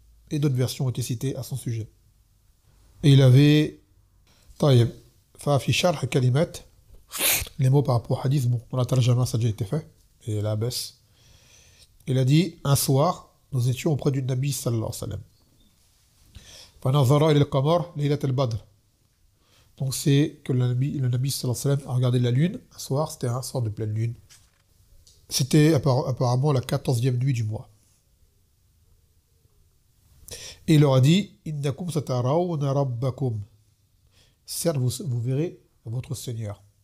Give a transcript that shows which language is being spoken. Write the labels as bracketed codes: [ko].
[fr] Et d'autres versions ont été citées à son sujet. Et il avait... Taïb, Fafi Sharh Kalimat, les mots par rapport au hadith, bon, dans la tarjama, ça a déjà été fait, et la baisse. Il a dit, un soir, nous étions auprès du Nabi sallallahu alayhi wa sallam. [ar] فنظر إلى القمر ليلة البدر. [fr] Donc c'est que le Nabi sallallahu alayhi wa sallam a regardé la lune un soir, c'était un soir de pleine lune. C'était apparemment la 14e nuit du mois. Et il leur a dit Innakum satarawna rabbakum. Certes, vous verrez votre Seigneur.